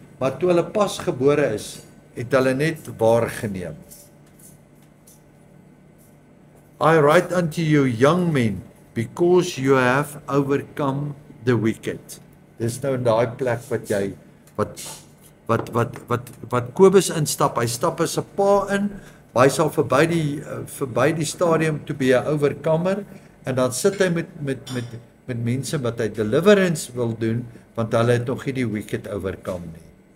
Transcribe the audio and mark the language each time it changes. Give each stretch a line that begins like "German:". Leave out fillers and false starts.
Afrikaans: Maar toe hulle pas gebore is, het hulle net waargeneem.
English: I write unto you young men, because you have overcome the wicked.
Afrikaans: Dis nou in daai plek wat jy wat Kobus instap. Hy stap as 'n pa in, hy sal verby die stadium
English: to be
Afrikaans: 'n overcomer, en dan sit hy met mense wat hy deliverance wil doen, want hulle het nog nie die
English: wicked overcome
Afrikaans: nie.